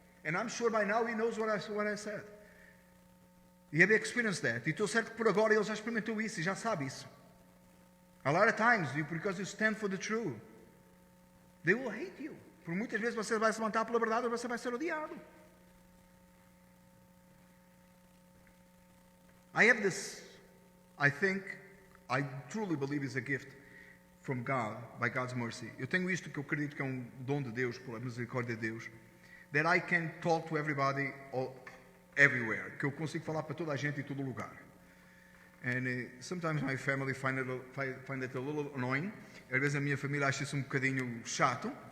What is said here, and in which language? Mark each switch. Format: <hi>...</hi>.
<en>And I'm sure by now he knows what I said. He had experienced that.</en> <pt>E estou certo que por agora ele já experimentou isso e já sabe isso.</pt> <en>A lot of times, because you stand for the truth, they will hate you.</en> <pt>Por muitas vezes você vai se levantar pela verdade ou você vai ser odiado.</pt> <en>I have this, I truly believe is a gift from God, by God's mercy.</en> <pt>Eu tenho isto que eu acredito que é um dom de Deus, pela misericórdia de Deus,</pt> <en>that I can talk to everybody everywhere,</en> <pt>que eu consigo falar para toda a gente em todo lugar.</pt> <en>And sometimes my family find it a little annoying.</en> <pt>Às vezes a minha família acha isso um bocadinho chato.</pt>